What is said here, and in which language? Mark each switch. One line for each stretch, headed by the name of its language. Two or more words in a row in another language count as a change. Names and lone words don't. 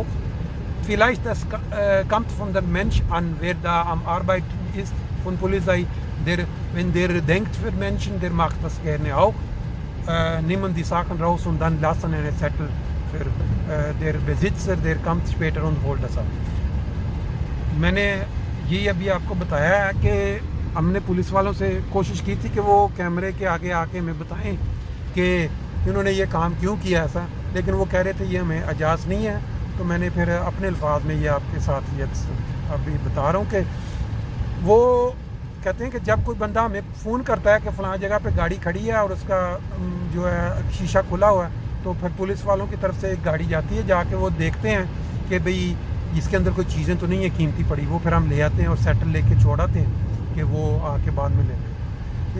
German: Vielleicht das kommt von dem Mensch an, wer da am Arbeiten ist, von Polizei, wenn der denkt für Menschen, der macht das gerne auch, nehmen die Sachen raus und dann lassen einen Zettel für der Besitzer, der kommt später und holt das ab.
Urdu: یہ ابھی آپ کو بتایا ہے کہ ہم نے پولیس والوں سے کوشش کی تھی کہ وہ کیمرے کے آگے آ کے ہمیں بتائیں کہ انہوں نے یہ کام کیوں کیا ایسا، لیکن وہ کہہ رہے تھے یہ ہمیں اجاز نہیں ہے. تو میں نے پھر اپنے الفاظ میں یہ آپ کے ساتھ یہ ابھی بتا رہا ہوں کہ وہ کہتے ہیں کہ جب کوئی بندہ ہمیں فون کرتا ہے کہ فلاں جگہ پہ گاڑی کھڑی ہے اور اس کا جو ہے شیشہ کھلا ہوا ہے، تو پھر پولیس والوں کی طرف سے ایک گاڑی جاتی ہے، جا کے وہ دیکھتے ہیں کہ بھئی اس کے اندر کوئی چیزیں تو نہیں ہیں قیمتی پڑی، وہ پھر ہم لے آتے ہیں اور سیٹل لے کے چھوڑ آتے ہیں کہ وہ آ کے بعد میں لے لیں.